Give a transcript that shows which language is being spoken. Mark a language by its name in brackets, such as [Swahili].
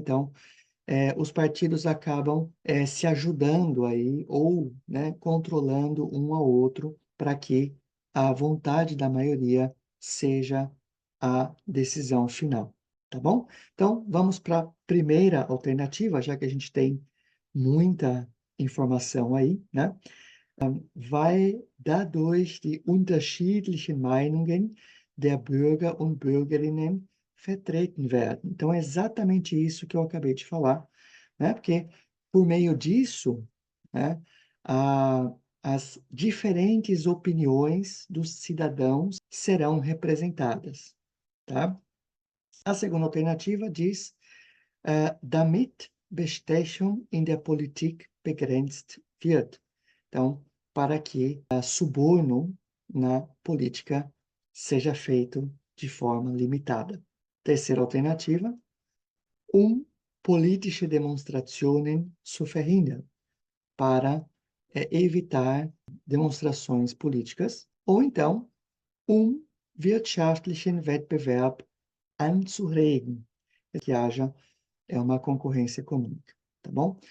[Portuguese] Então, os partidos acabam se ajudando aí ou, né, controlando um ao outro para que a vontade da maioria seja a decisão final, tá bom? Então, vamos para a primeira alternativa, já que a gente tem muita informação aí, né? [German] Weil dadurch die unterschiedlichen Meinungen der Bürger und Bürgerinnen vertreten werden. [Portuguese] Então, é exatamente isso que eu acabei de falar, né? Porque por meio disso, né, as diferentes opiniões dos cidadãos serão representadas, tá? A segunda alternativa diz, [German] damit Bestechung in der Politik begrenzt wird. [Portuguese] Então, para que suborno na política seja feito de forma limitada. Terceira alternativa, [German] politische Demonstrationen zu verhindern, [Portuguese] para evitar demonstrações políticas, ou então, [German] wirtschaftlichen Wettbewerb anzuregen, [Portuguese] que haja uma concorrência econômica, tá bom?